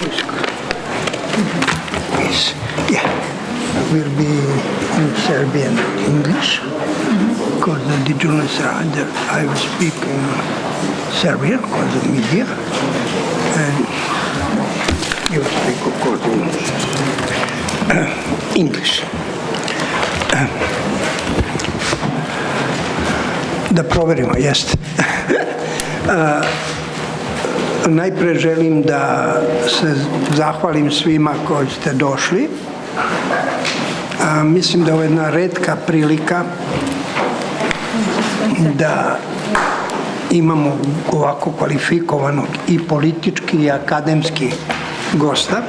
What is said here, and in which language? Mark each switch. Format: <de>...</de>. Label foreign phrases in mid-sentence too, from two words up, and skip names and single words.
<en>Yes, yeah, will be in Serbian English, because the journalists are there. I will speak Serbian because of media, and you speak, of course, English.</en> <sr>Da proverimo, jeste. Najpre želim da se zahvalim svima koji ste došli. Mislim da je ovo jedna retka prilika da imamo ovako kvalifikovanog i politički i akademski gosta.</sr>